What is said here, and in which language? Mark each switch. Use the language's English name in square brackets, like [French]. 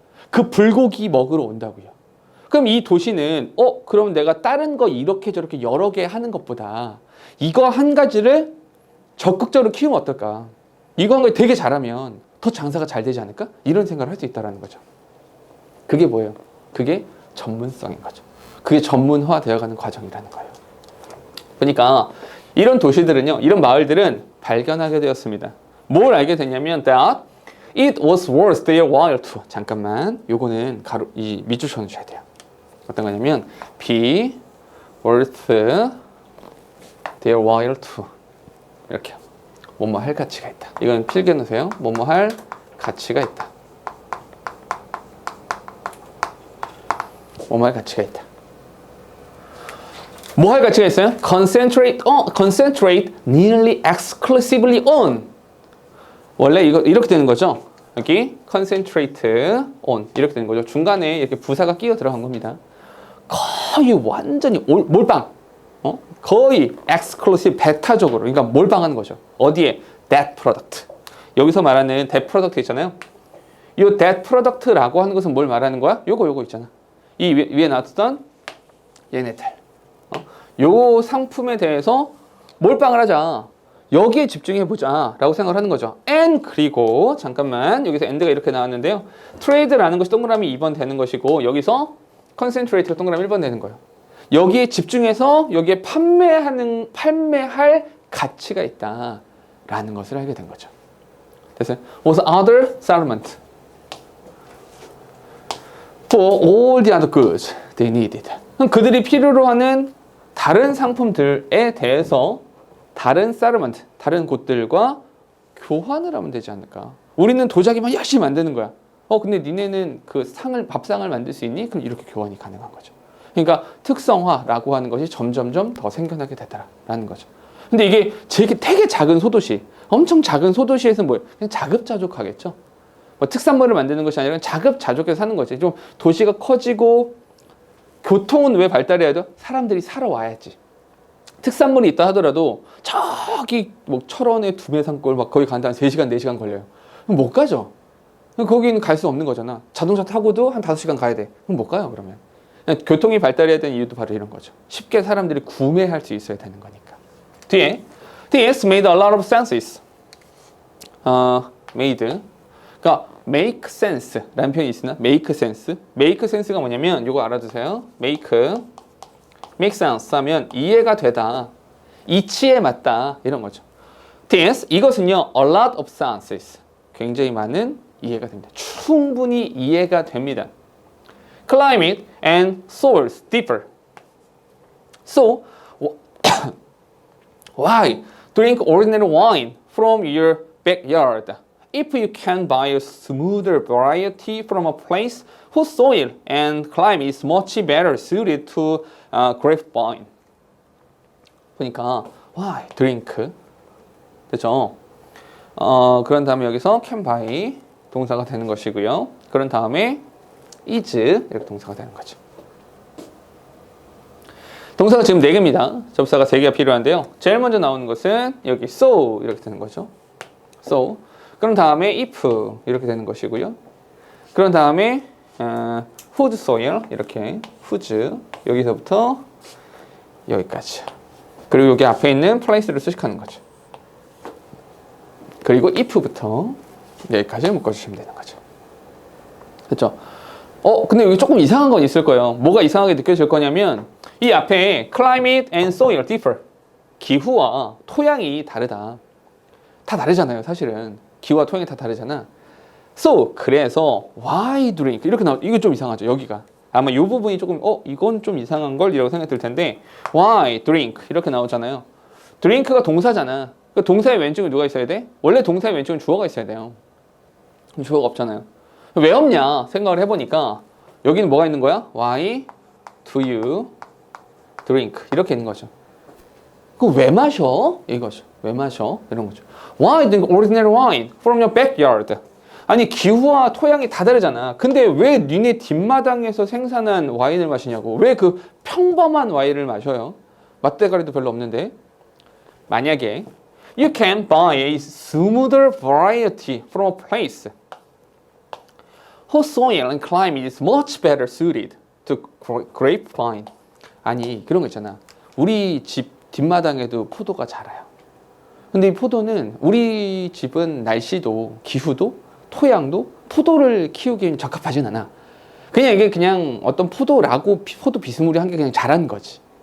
[Korean] 그 불고기 먹으러 온다고요. 그럼 이 도시는 그럼 내가 다른 거 이렇게 저렇게 여러 개 하는 것보다 이거 한 가지를 적극적으로 키우면 어떨까? 이거 한 가지 되게 잘하면 더 장사가 잘 되지 않을까? 이런 생각을 할 수 있다는 거죠. 그게 뭐예요? 그게 전문성인 거죠. 그게 전문화 되어가는 과정이라는 거예요. 그러니까 이런 도시들은요, 이런 마을들은 발견하게 되었습니다. 뭘 알게 됐냐면 [English] that it was worth their while to. [Korean] 잠깐만, 요거는 이 밑줄 쳐주셔야 돼요. 어떤 거냐면 [English] be worth their while to [Korean] 이렇게 뭐뭐 할 가치가 있다. 이건 필기해 놓으세요. 뭐뭐 할 가치가 있다. 뭐뭐 할 가치가 있다. 뭐 할 가치가 있어요? [English] concentrate nearly exclusively on. [Korean] 원래 이거 이렇게 되는 거죠. 여기 [English] concentrate on [Korean] 이렇게 되는 거죠. 중간에 이렇게 부사가 끼어 들어간 겁니다. 거의 완전히 몰빵. 거의 exclusive 배타적으로. 그러니까 몰빵하는 거죠. 어디에? [English] that product. [Korean] 여기서 말하는 [English] that product [Korean] 있잖아요. 이 that product라고 하는 것은 뭘 말하는 거야? 요거 있잖아. 이 위에 나왔던 얘네들. 요 상품에 대해서 몰빵을 하자. 여기에 집중해보자 라고 생각을 하는 거죠. and 그리고 잠깐만 여기서 and가 이렇게 나왔는데요. trade라는 것이 동그라미 2번 되는 것이고 여기서 concentrate가 동그라미 1번 되는 거예요. 여기에 집중해서 여기에 판매할 가치가 있다라는 것을 알게 된 거죠. 됐어요? [English] was other settlement for all the other goods they needed. [Korean] 그들이 필요로 하는 다른 상품들에 대해서 다른 settlement, 다른 곳들과 교환을 하면 되지 않을까? 우리는 도자기만 열심히 만드는 거야. 근데 니네는 그 밥상을 만들 수 있니? 그럼 이렇게 교환이 가능한 거죠. 그러니까 특성화라고 하는 것이 점점점 더 생겨나게 되더라라는 거죠. 근데 이게 되게 작은 소도시, 엄청 작은 소도시에서는 뭐예요? 그냥 자급자족하겠죠. 뭐 특산물을 만드는 것이 아니라 자급자족해서 사는 거지. 좀 도시가 커지고 교통은 왜 발달해야 돼? 사람들이 살아 와야지. 특산물이 있다 하더라도 저기 뭐 철원의 두메산골 막 거기 간다 한 3시간, 4시간 걸려요. 그럼 못 가죠. 거기는 갈 수 없는 거잖아. 자동차 타고도 한 5시간 가야 돼. 그럼 못 가요, 그러면. 교통이 발달해야 되는 이유도 바로 이런 거죠. 쉽게 사람들이 구매할 수 있어야 되는 거니까. 뒤에 [English] This made a lot of senses. made. [Korean] 그러니까 [English] make sense [Korean] 라는 표현이 있으나 make sense. make sense가 뭐냐면 이거 알아두세요. make sense 하면 이해가 되다. 이치에 맞다. 이런 거죠. [English] This [Korean] 이것은요 [English] a lot of senses. [Korean] 굉장히 많은 이해가 됩니다. 충분히 이해가 됩니다. [English] Climate and soils differ. So, why drink ordinary wine from your backyard if you can buy a smoother variety from a place whose soil and climate is much better suited to grapevine? [Korean] 보니까 [English] why drink [Korean] 됐죠? 그런 다음에 여기서 [English] can buy [Korean] 동사가 되는 것이고요. 그런 다음에 is 이렇게 동사가 되는 거죠. 동사가 지금 4개입니다. 접사가 3개가 필요한데요. 제일 먼저 나오는 것은 여기 so 이렇게 되는 거죠. [English] so. [Korean] 그럼 다음에 if 이렇게 되는 것이고요. 그런 다음에 [English] whose soil [Korean] 이렇게 whose 여기서부터 여기까지. 그리고 여기 앞에 있는 place를 수식하는 거죠. 그리고 if부터 여기까지 묶어주시면 되는 거죠. 그렇죠? 근데 여기 조금 이상한 건 있을 거예요. 뭐가 이상하게 느껴질 거냐면 이 앞에 [English] climate and soil differ. [Korean] 기후와 토양이 다르다. 다 다르잖아요, 사실은. 기후와 토양이 다 다르잖아. [English] So, [Korean] 그래서 [English] why drink? [Korean] 이렇게 이거 좀 이상하죠, 여기가. 아마 이 부분이 조금 이건 좀 이상한 걸 이라고 생각이 들 텐데 [English] why drink? [Korean] 이렇게 나오잖아요. drink가 동사잖아. 그 동사의 왼쪽에 누가 있어야 돼? 원래 동사의 왼쪽은 주어가 있어야 돼요. 주어가 없잖아요. 왜 없냐 생각을 해보니까 여기는 뭐가 있는 거야? [English] Why do you drink? 이렇게 있는 거죠. [Korean] 그거 왜 마셔? 이거죠. 왜 마셔? 이런 거죠. [English] Why drink ordinary wine from your backyard? [Korean] 아니 기후와 토양이 다 다르잖아. 근데 왜 니네 뒷마당에서 생산한 와인을 마시냐고. 왜 그 평범한 와인을 마셔요? 맛대가리도 별로 없는데. 만약에 [English] You can buy a smoother variety from a place whose soil and climate is much better suited to grapevine. [Korean] 아니 그런 거 있잖아. 우리 집 뒷마당에도 포도가 자라요. 근데 이 포도는 우리 집은 날씨도 기후도 토양도 포도를 키우기엔 적합하진 않아. 그냥 이게 그냥 어떤 포도라고 포도 비스무리한 게 그냥 자란 거지.